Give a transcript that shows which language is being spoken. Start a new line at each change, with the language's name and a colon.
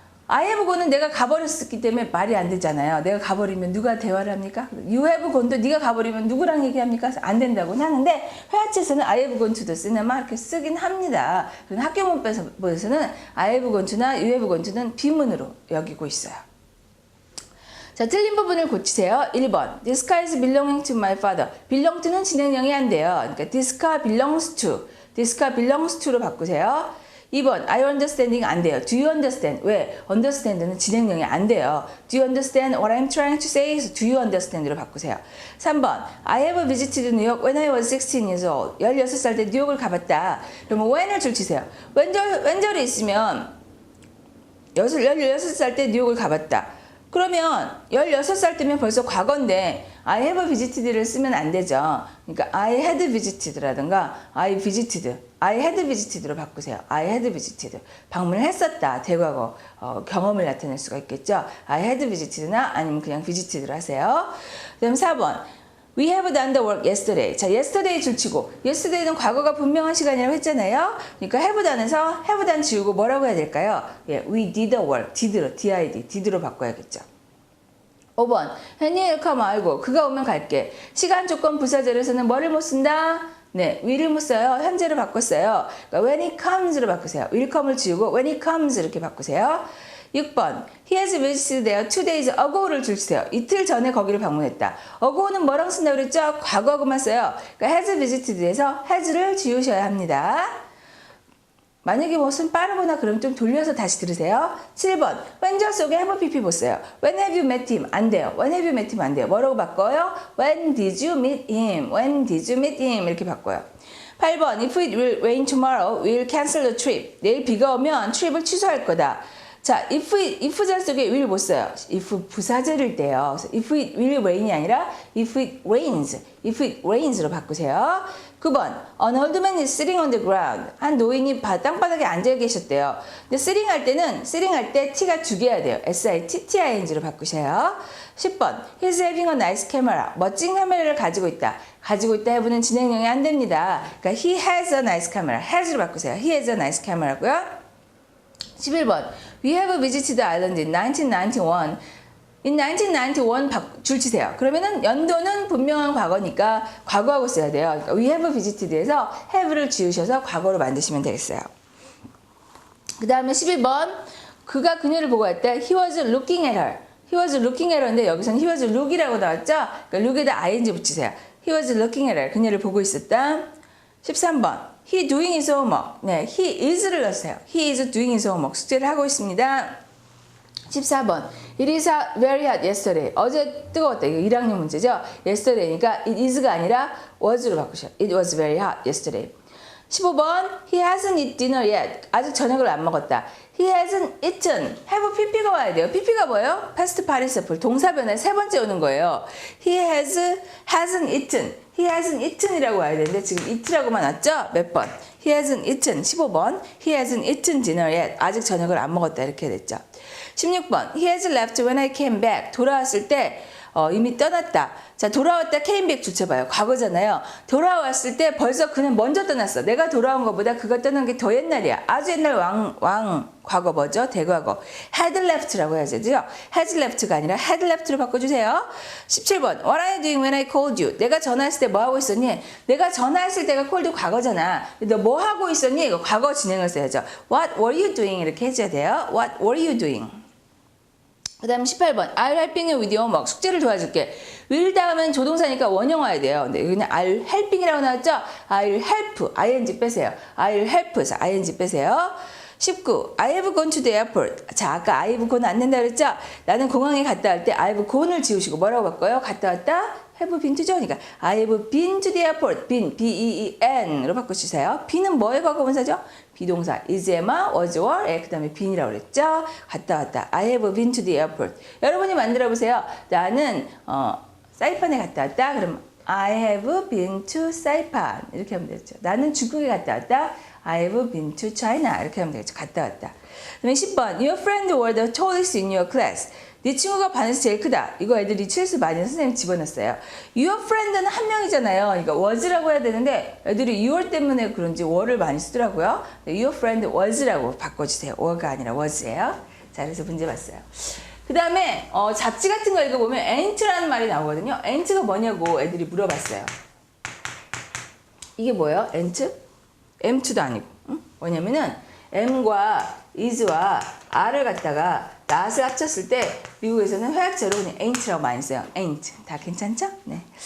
English: I have gone
Korean: 은 내가 가버렸기 때문에 말이 안 되잖아요. 내가 가버리면 누가 대화를 합니까?
English: You have gone
Korean: 도 네가 가버리면 누구랑 얘기합니까? 안 된다고는 하는데 회화체에서는
English: I have gone to the cinema
Korean: 이렇게 쓰긴 합니다. 그런데 학교 문법에서는
English: I have gone to
Korean: 나
English: you have gone to
Korean: 는 비문으로 여기고 있어요. 자, 틀린 부분을 고치세요.
English: 1번 This car is belonging to my father. belong to는 진행형이 안 돼요. 그러니까 this car belongs to This car belongs to로 바꾸세요.
Korean: 2번
English: I understanding
Korean: 안 돼요.
English: Do you understand? 왜?
Korean: understand는 진행형이 안 돼요.
English: Do you understand what I'm trying to say? Do you understand로 바꾸세요. 3번 I have visited New York when I was 16 years old.
Korean: 16살 때 뉴욕을 가봤다. 그러면 when을 줄치세요. when절이 있으면 16살 때 뉴욕을 가봤다. 그러면 16살 때면 벌써 과거인데 I have visited를 쓰면 안 되죠.
English: 그러니까 I had visited라든가 I had visited로 바꾸세요. I had visited. 방문을 했었다.
Korean: 대과거 경험을 나타낼 수가 있겠죠.
English: I had visited
Korean: 나 아니면 그냥 visited로 하세요.
English: 그 다음 4번 We have done the work yesterday.
Korean: 자, yesterday 줄치고 yesterday는 과거가 분명한 시간이라고 했잖아요. 그러니까 have done에서 have done 지우고 뭐라고 해야 될까요?
English: 예, we did the work. did로 바꿔야겠죠.
Korean: 5번 henry come 알고 그가 오면 갈게. 시간 조건 부사절에서는 뭐를 못 쓴다? 네, will을 못 써요. 현재로 바꿨어요.
English: 그러니까 when he comes로 바꾸세요. will come을 지우고 when he comes 이렇게 바꾸세요. 6번 He has visited there 2 days ago 를 줄이세요.
Korean: 이틀 전에 거기를 방문했다. ago는 뭐랑 쓴다고 그랬죠? 과거하고만 써요. 그러니까 has visited에서 has를 지우셔야 합니다. 만약에 무슨 빠르거나 그럼 좀 돌려서 다시 들으세요. 7번 when절 속에
English: have pp
Korean: 못 써요.
English: When have you met him? 안 돼요. When have you met him? 안 돼요. 뭐라고 바꿔요? When did you meet him? When did you meet him? 이렇게 바꿔요. 8번 If it will rain tomorrow, we'll cancel the trip.
Korean: 내일 비가 오면 트립을 취소할 거다. 자, if절 속에 will 못 써요. if 부사절일 때요.
English: if it will rain이 아니라 if it rains로 바꾸세요. 9번 An old man is sitting on the ground.
Korean: 한 노인이 땅바닥에 앉아 계셨대요. 근데 sitting 할 때 t가 두 개야 돼요. sitting로 바꾸세요.
English: 10번 He's having a nice camera.
Korean: 멋진 카메라를 가지고 있다. 가지고 있다 해보는 진행형이 안 됩니다.
English: 그러니까 he has a nice camera.
Korean: has로 바꾸세요.
English: He has a nice camera고요. 11번 We have visited the island in 1991. In 1991 줄치세요.
Korean: 그러면은 연도는 분명한 과거니까 과거하고 써야 돼요. 그러니까
English: We have visited
Korean: 에서 have를 지우셔서 과거로 만드시면 되겠어요. 그 다음에 12번 그가 그녀를 보고 할 때
English: He was looking at her. He was looking at her인데 여기서는 He was look이라고 나왔죠?
Korean: 그러니까 look에다 ing 붙이세요.
English: He was looking at her. 그녀를 보고 있었다. 13번 He doing his homework.
Korean: 네, he is를 넣으세요.
English: He is doing his homework.
Korean: 숙제를 하고 있습니다.
English: 14번 It is very hot yesterday.
Korean: 어제 뜨거웠다. 이거 1학년 문제죠.
English: yesterday니까 it is가 아니라 was로 바꾸셔요. It was very hot yesterday. 15번 He hasn't eaten dinner yet.
Korean: 아직 저녁을 안 먹었다.
English: He hasn't eaten.
Korean: have pp가 와야 돼요. pp가 뭐예요? past participle. 동사변에 세 번째 오는 거예요.
English: He hasn't eaten. He hasn't eaten
Korean: 이라고 와야 되는데 지금 eat라고만 왔죠?
English: 몇 번? He hasn't eaten. 15번 He hasn't eaten dinner yet.
Korean: 아직 저녁을 안 먹었다 이렇게 됐죠.
English: 16번 He has left when I came back.
Korean: 돌아왔을 때 이미 떠났다. 자, 돌아왔다 came back 줄쳐봐요. 과거잖아요. 돌아왔을 때 벌써 그는 먼저 떠났어. 내가 돌아온 것보다 그가 떠난 게 더 옛날이야. 아주 옛날 과거 뭐죠? 대과거.
English: had left라고 해야죠. has left가 아니라 had left로 바꿔주세요. 17번 What are you doing when I called you?
Korean: 내가 전화했을 때 뭐 하고 있었니? 내가 전화했을 때가 called 과거잖아. 너 뭐 하고 있었니? 이거 과거 진행을 써야죠.
English: What were you doing? 이렇게 해줘야 돼요. What were you doing? 그 다음 18번 I'll helping you with your homework.
Korean: 숙제를 도와줄게. will 다음엔 조동사니까 원형 와야 돼요. 근데 그냥 I'll helping이라고 나왔죠?
English: I'll help. ing 빼세요. I'll help. 자, ing 빼세요. 19. I have gone to the airport.
Korean: 자, 아까
English: I have gone
Korean: 안 된다 그랬죠? 나는 공항에 갔다 할 때 I have gone을 지우시고 뭐라고 바꿔요? 갔다 왔다? have been to죠?
English: 그러니까 I have been to the airport.
Korean: been, B-E-E-N으로 바꿔주세요. be는 뭐의 과거분사죠? 비동사. is, am, was, were. 그 다음에 been이라고 그랬죠? 갔다 왔다.
English: I have been to the airport.
Korean: 여러분이 만들어 보세요. 나는 사이판에 갔다 왔다.
English: 그럼 I have been to Saipan.
Korean: 이렇게 하면 되죠. 나는 중국에 갔다 왔다.
English: I have been to China.
Korean: 이렇게 하면 되겠죠. 갔다 왔다. 그다음에 10번.
English: Your friend were the tallest in your class.
Korean: 네 친구가 반에서 제일 크다. 이거 애들이 실수 많이 선생님 집어넣었어요.
English: Your friend
Korean: 는 한 명이잖아요. 그러니까 was라고 해야 되는데 애들이 your 때문에 그런지 were를 많이 쓰더라고요.
English: Your friend was라고 바꿔주세요.
Korean: were가 아니라 was예요. 자, 그래서 문제 봤어요. 그 다음에 잡지 같은 거 읽어보면 ain't라는 말이 나오거든요. ain't가 뭐냐고 애들이 물어봤어요. 이게 뭐예요? ain't? am2도 아니고. 응? 뭐냐면은 am과 is와 are를 갖다가 not을 합쳤을 때 미국에서는 회화체로 그냥 ain't라고 많이 써요. ain't. 다 괜찮죠? 네.